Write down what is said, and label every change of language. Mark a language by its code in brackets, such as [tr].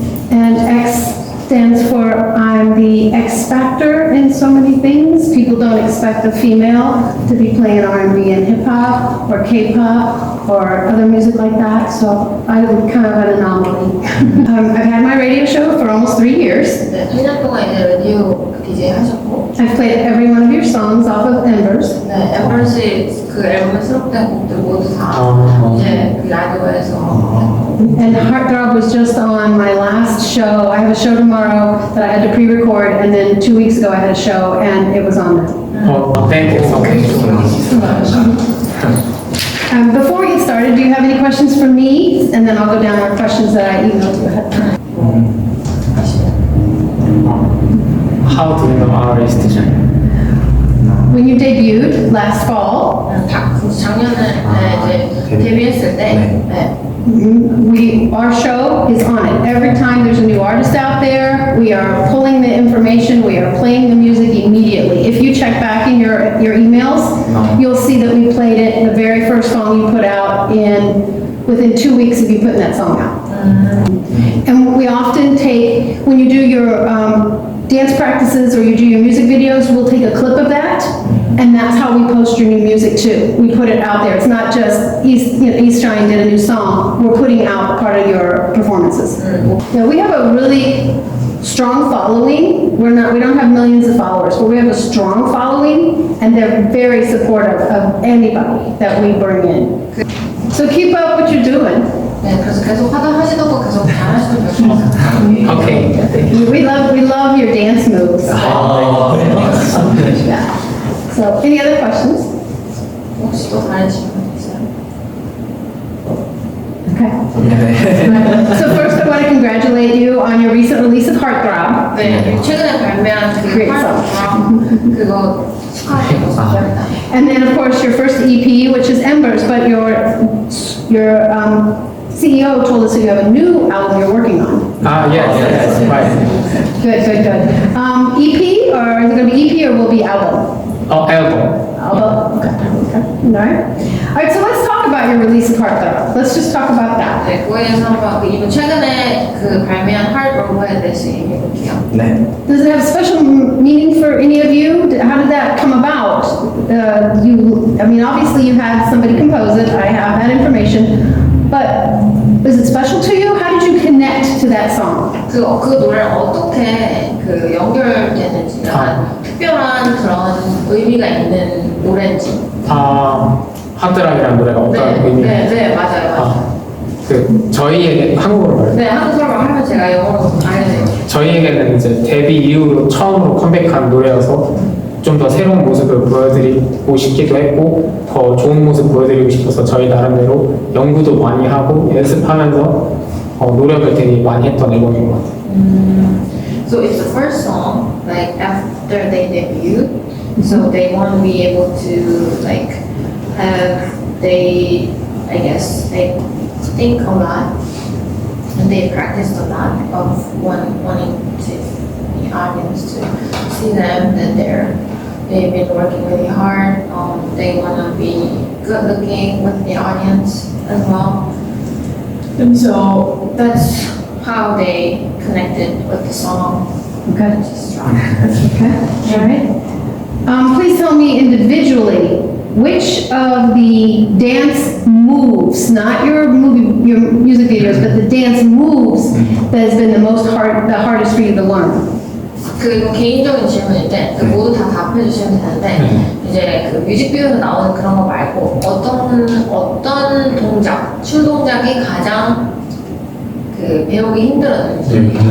[en] And X stands for I'm the X factor in so many things. People don't expect a female to be playing R&B and hip hop or K-pop or other music like that, so I'm kind of an anomaly. I've had my radio show for almost 3 years. [ko] 네, 3년 동안 이제 라디오 DJ 하셨고, [en] I've played every one of your songs off of Embers. [ko] 네, 엠버시 그 앨범에 수록된 곡들 모두 다 이제 그 라디오에서 [en] And Heartthrob was just on my last show. I have a show tomorrow that I had to pre-record, and then 2 weeks ago I had a show, and it was on there. Thank you so much. Before we get started, do you have any questions for me? And then I'll go down our questions that I emailed you ahead of time. How do you know our Eastshine? When you debuted last fall, [ko] 작년에 이제 데뷔했을 때 네. [en] our show is on it. Every time there's a new artist out there, we are pulling the information, we are playing the music immediately. If you check back in your emails, you'll see that we played it, the very first song you put out within 2 weeks of you putting that song out. And we often take, when you do your dance practices or you do your music videos, we'll take a clip of that, and that's how we post your new music too. We put it out there. It's not just Eastshine did a new song. We're putting out part of your performances. Now, we have a really strong following. We don't have millions of followers, but we have a strong following, and they're very supportive of anybody that we bring in. So keep up what you're doing. [ko] 네, 그래서 계속 하시던 거 계속 잘하시는 거. [en] Okay. We love your dance moves. Yeah. So, any other questions? [ko] 혹시 또 다른 질문 있어요? [en] Okay. So first, I want to congratulate you on your recent release of Heartthrob. [ko] 네, 최근에 발매한 그 [en] Great [ko] 활동 그거 축하드립니다. [en] And then, of course, your first EP, which is Embers, but your CEO told us that you have a new album you're working on. Yes, right. Good. EP, or is it going to be EP or will be album? Album. Album, okay. All right, so let's talk about your release of Heartthrob. Let's just talk about that. [ko] 네, 그거에 대해서 한번 이번 최근에 그 발매한 하이브로그에 대해서 얘기해 볼게요. [en] Does it have special meaning for any of you? How did that come about? Obviously you had somebody compose it, I have that information, but is it special to you? How did you connect to that song? [ko] 그 노래를 어떻게 그 연결되는지 약간 특별한 그런 의미가 있는 노래인지. 하트락이라는 노래가 어떤 의미가 네, 맞아요. 저희에게 한국어로 말해요. 네, 한국어로 하면 제가 영어로 알려드릴게요. 저희에게는 이제 데뷔 이후로 처음으로 컴백한 노래여서 좀 더 새로운 모습을 보여드리고 싶기도 했고 더 좋은 모습 보여드리고 싶어서 저희 나름대로 연구도 많이 하고 연습하면서 노력을 되게 많이 했던 앨범인 것 같아요. [en] So it's the first song, like after they debut, so they want to be able to like I guess they think a lot and they practiced a lot of wanting to the audience to see them that they've been working really hard. They want to be good looking with the audience as well. And so that's how they connected with the song. Okay. Which is strong. Okay, all right. Please tell me individually, which of the dance moves, not your music videos, but the dance moves that has been the hardest for you to learn? [ko] 그 개인적인 질문인데 그 모두 다 답해 주시면 되는데 이제 그 뮤직비디오에 나오는 그런 거 말고 어떤 동작, 춤 동작이 가장 그 배우기 힘들었는지.